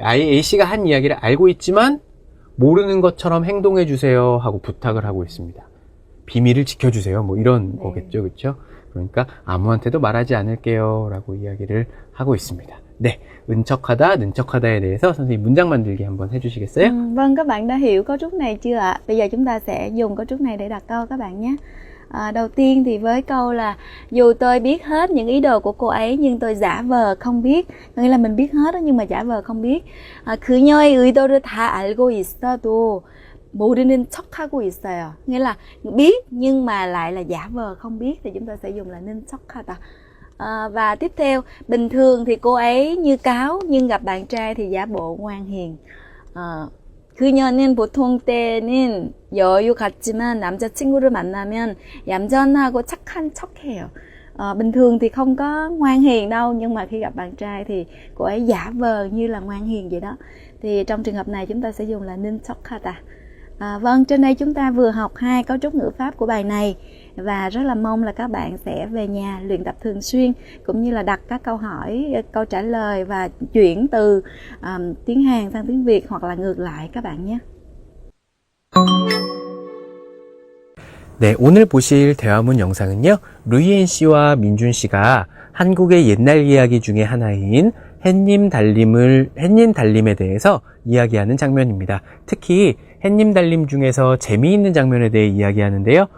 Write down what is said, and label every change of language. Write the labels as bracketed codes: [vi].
[ko] A씨가 한 이야기를 알고 있지만 모르는 것처럼 행동해 주세요 하고 부탁을 하고 있습니다. 비밀을 지켜주세요. 뭐 이런 거겠죠. 그렇죠? 그러니까 아무한테도 말하지 않을게요 라고 이야기를 하고 있습니다. 네, 은척하다, 능척하다에 대해서 선생님 문장 만들기 한번 해주시겠어요? [vi] Vâng, các bạn đã hiểu cấu trúc này chưa ạ? Bây giờ chúng ta sẽ dùng cấu trúc này để đặt câu các bạn nhé. Đầu tiên thì với câu là dù tôi biết hết những ý đồ của cô ấy nhưng tôi giả vờ không biết. Có nghĩa là mình biết hết đó, nhưng mà giả vờ không biết. [ko] 그녀의 의도를 다 알고 있어도 모르는 척하고 있어요. [vi] Nghĩa là biết nhưng mà lại là giả vờ không biết thì chúng ta sẽ dùng là ninh 척하다. Và tiếp theo, bình thường thì cô ấy như cáo nhưng gặp bạn trai thì giả bộ ngoan hiền. [ko] 그녀는 보통 때는 여유 같지만 남자친구를 만나면 얌전하고 착한 척해요. [vi] Bình thường thì không có ngoan hiền đâu, nhưng mà khi gặp bạn trai thì cô ấy giả vờ như là ngoan hiền vậy đó. Thì trong trường hợp này chúng ta sẽ dùng là ninh 척하다. Vâng, trên đây chúng ta vừa học 2 cấu trúc ngữ pháp của bài này và rất là mong là các bạn sẽ về nhà luyện tập thường xuyên, cũng như là đặt các câu hỏi, câu trả lời và chuyển từ tiếng Hàn sang tiếng Việt hoặc là ngược lại các bạn nhé. [ko] 네, 오늘 보실 대화문 영상은요, 루이엔 씨와 민준 씨가 한국의 옛날 이야기 중에 하나인 햇님 달림에 대해서 이야기하는 장면입니다. 특히 햇님 달림 중에서 재미있는 장면에 대해 이야기하는데요.